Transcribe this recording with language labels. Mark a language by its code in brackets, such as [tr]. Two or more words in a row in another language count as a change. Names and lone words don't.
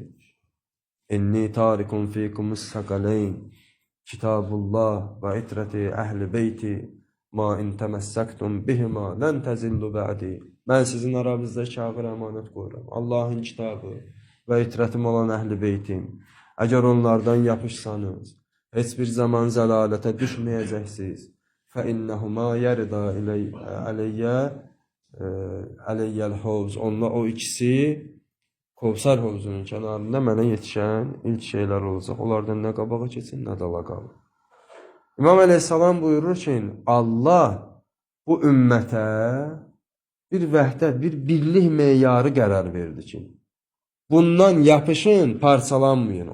[ar] إني تارك فيكم الثقلين، كتاب الله وعترتي أهل بيتي، ما إن تمسكتم بهما، لن تضلوا بعدي. [az] Mən sizin aranızda kağır əmanət qoyuram. Allahın kitabı və itrətim olan əhli beytim. Əgər onlardan yapışsanız, heç bir zaman zəlalətə düşməyəcəksiniz. [ar] فَإِنَّهُمَا يَرِدَا عَلَيَّ الْحَوْزِ. [az] Onunla o ikisi Kovsar hovuzunun kənarında mənə yetişən ilk şeylər olacaq. Onlardan nə qabağa keçin, nə dala qalır. İmam əleyhissalam buyurur ki, Allah bu ümmətə bir vəhdət, bir birlik meyarı qərar verdi ki, bundan yapışın, parçalanmayın.